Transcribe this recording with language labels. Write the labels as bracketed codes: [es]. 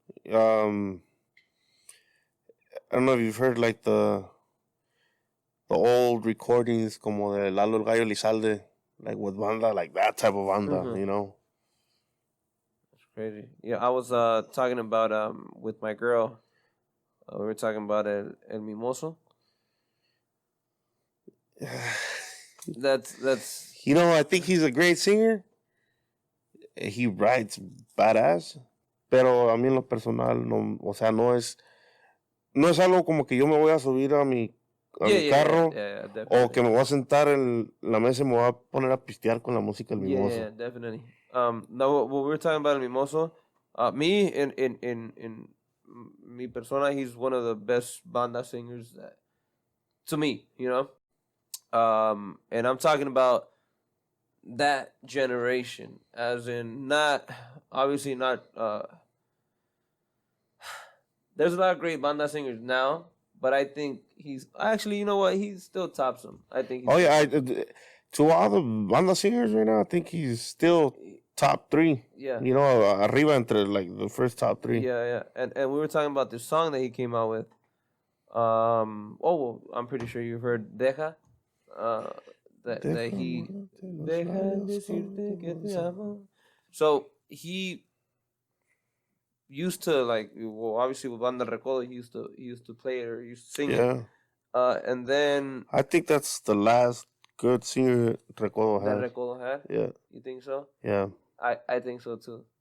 [en] I don't know if you've heard like the old recordings [es] como de [en] Lalo el Gallo Elizalde, like with banda, like that type of banda, you know? That's crazy. Yeah, I was talking about with my girl. We were talking about El Mimoso. That's. You know, I think he's a great singer. He writes badass, [es] pero a mí en lo personal no, o sea, no es algo como que yo me voy a subir a mi mi carro. [en] Definitely. [es] O que me voy a sentar en la mesa y me voy a poner a pistear con la música del mimoso. [en] Yeah, definitely. No, what we were talking about El Mimoso, me in mi persona, he's one of the best banda singers that, to me, you know. And I'm talking about that generation, as in not obviously not. There's a lot of great banda singers now, but I think he's actually, you know what, he still tops them. I think. He's to all the banda singers right now, I think he's still top 3. Yeah. You know, [es] arriba entre [en] like the first top 3. Yeah. And we were talking about this song that he came out with. Well, I'm pretty sure you've heard Deja. That he [es] Deja decirte que te amo. [en] So he used to, like, well, obviously with Banda Recodo, he used to play it, or he used to sing it. And then I think that's the last good singer Recodo had. That Recodo had? Yeah. You think so? Yeah. I think so too.